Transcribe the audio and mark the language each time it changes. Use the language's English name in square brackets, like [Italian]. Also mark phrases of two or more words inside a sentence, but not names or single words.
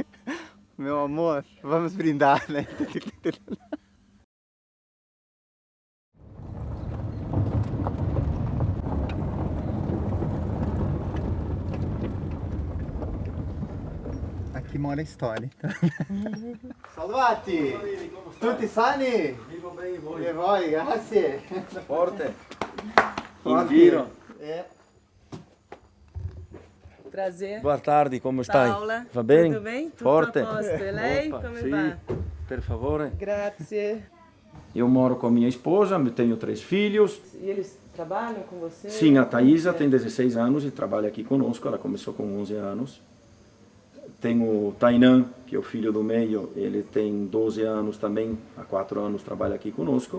[Portuguese] Meu amor, vamos brindar, né? Aqui mora a história. [Italian] Salvati! Tutti sani? [Portuguese] Vivo bem, [Italian] e voi? E voi, grazie! Forte! Forte. In giro! [Portuguese] Prazer. Boa tarde, [Italian] como stai? Paola, Va bene? [Portuguese] tudo bem? [Italian] Tutto Forte? a posto. E lei, [Portuguese] Opa, [Italian] come sì, va? per favore. Grazie. [Portuguese] Eu moro com a minha esposa, tenho 3 filhos. E eles trabalham com você? Sim, a Thaisa tem 16 anos e trabalha aqui conosco, ela começou com 11 anos. Tem o Tainan, que é o filho do meio, ele tem 12 anos também, há 4 anos trabalha aqui conosco.